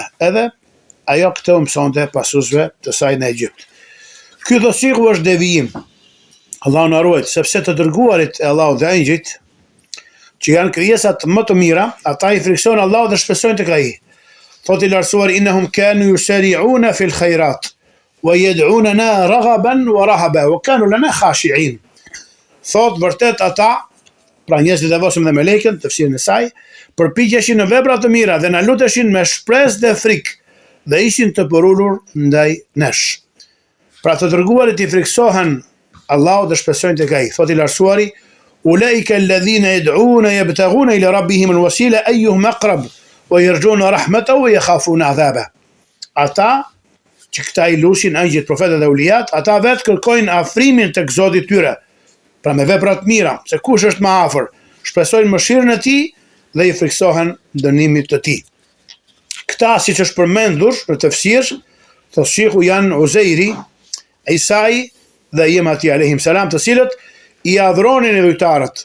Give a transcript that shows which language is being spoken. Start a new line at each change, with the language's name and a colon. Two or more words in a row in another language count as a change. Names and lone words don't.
Albanian: Edhe ajo këtë u mësonte pasuesve të saj në Egjipt. Ky do sikur është devijim. Allahu na ruaj, sepse të dërguarit e Allahut dhe engjëjt, që janë krijesat më të mira, ata i friksojnë Allahut dhe shpresojnë tek ai. Thotë i lartësuar,
Arabic: إنهم كانوا يسارعون في الخيرات ويدعوننا رغبا ورهبا وكانوا لنا خاشعين.
Albanian: Thotë vërtet ata, pra njerëzit e devotshëm dhe melekët, tefsirin e saj, përpiqeshin në vepra të mira dhe na luteshin me shpresë dhe frikë dhe ishin të përulur ndaj nesh. Pra të dërguarit i friksohen Allahu dhe shpresojnë tek ai. Thotë i lartësuari,
Arabic: أولئك الذين يدعون يبتغون إلى ربهم الوسيلة أيهم أقرب ويرجون رحمته ويخافون عذابه.
Albanian: Ata që këta i lushin angjëjt, profetët dhe ulijat, ata vetë kërkojnë afrimin tek Zoti i tyre, pra me vepra të mira, se kush është më afër, shpresojnë mëshirën e tij dhe i friksohen dënimit të tij. Këta, siç është përmendur në tefsir, thotë Sheikhu, janë Uzeiri, Isai dhe Jemati
Arabic: عليهم السلام,
Albanian: të cilët i adhuronin idhujtarët.